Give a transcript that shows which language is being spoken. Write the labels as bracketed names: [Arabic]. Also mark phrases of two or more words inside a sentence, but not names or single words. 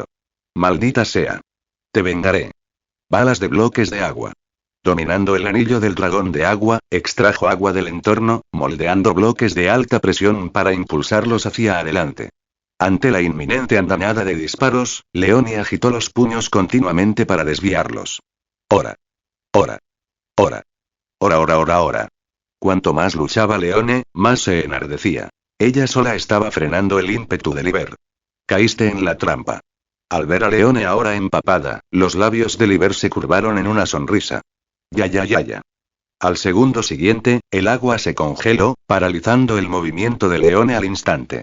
[Spanish] Maldita sea. Te vengaré. Balas de bloques de agua. Dominando el anillo del dragón de agua, extrajo agua del entorno, moldeando bloques de alta presión para impulsarlos hacia adelante. Ante la inminente andanada de disparos, Leone agitó los puños continuamente para desviarlos. Ora. Ora. Ora. Ora, ora, ora, ora. Cuanto más luchaba Leone, más se enardecía. Ella sola estaba frenando el ímpetu de Liber. Caíste en la trampa. Al ver a Leone ahora empapada, los labios de Liber se curvaron en una sonrisa. Ya, ya, ya, ya. Al segundo siguiente, el agua se congeló, paralizando el movimiento de Leone al instante.